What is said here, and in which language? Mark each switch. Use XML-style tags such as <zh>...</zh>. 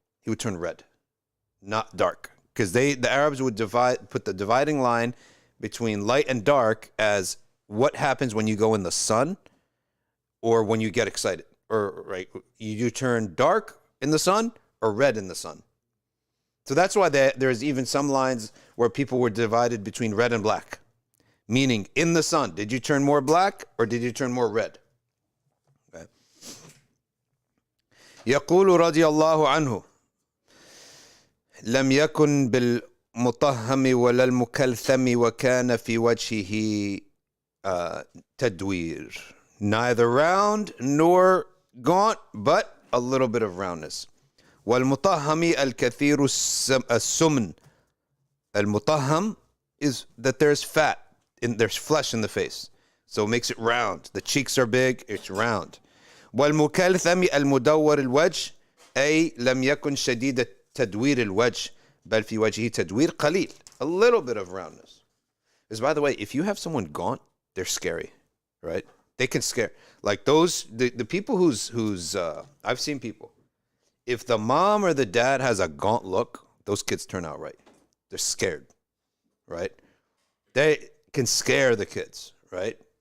<en>he would turn red, not dark. Because the Arabs would put the dividing line between light and dark as what happens when you go in the sun or when you get excited. Or right, you turn dark in the sun or red in the sun. So that's why there's even some lines where people were divided between red and black. Meaning, in the sun, did you turn more black or did you turn more red? Okay.</en> <ar>يقول رضي الله عنه لم يكن بالمطهم ولا المكلثم وكان في وجهه تدوير.</ar> <en>Neither round nor gaunt, but a little bit of roundness.</en> <ar>والمطهم الكثير السمن.</ar> <en>المطهم is that there's fat, there's flesh in the face. So it makes it round. The cheeks are big, it's round.</en> <ar>والمكلثم المدور الوجه أي لم يكن شديد تدوير الوجه بل في وجهه تدوير قليل.</ar> <en>A little bit of roundness. Because by the way, if you have someone gaunt, they're scary, right? They can scare. Like the people who's I've seen people. If the mom or the dad has a gaunt look, those kids turn out right. They're scared, right? They can scare the kids, right?</en>